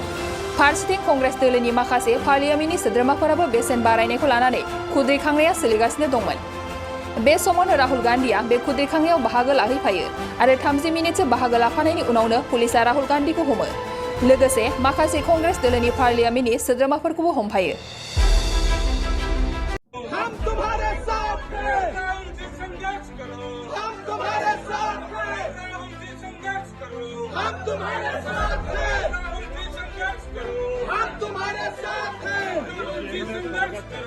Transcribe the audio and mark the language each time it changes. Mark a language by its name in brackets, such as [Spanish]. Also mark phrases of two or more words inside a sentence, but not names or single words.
[Bodo] फारसेथिं कांग्रेस दलनि माखासे पार्लियामेन्टनि सोद्रोमाफोराबो बेसेन बारायनायखौ लानानै खुद्रिखांनाया सोलिगासिनो दंमोन। बे समावनो राहुल गांधीआ बे खुद्रिखांनायाव बाहागो लाहैफायो आरो 30 मिनिटसो बाहागो लाफानायनि उनावनो पुलिसा राहुल गांधीखौ हमो। लोगोसे माखासे कांग्रेस दलनि पार्लियामेन्टनि सोद्रोमाफोरखौबो हमफायो। [Hindi] हम तुम्हारे साथ हैं, संघर्ष करो। हम तुम्हारे साथ हैं, संघर्ष करो। हम तुम्हारे साथ हैं, संघर्ष करो। हम तुम्हारे साथ हैं, संघर्ष करो।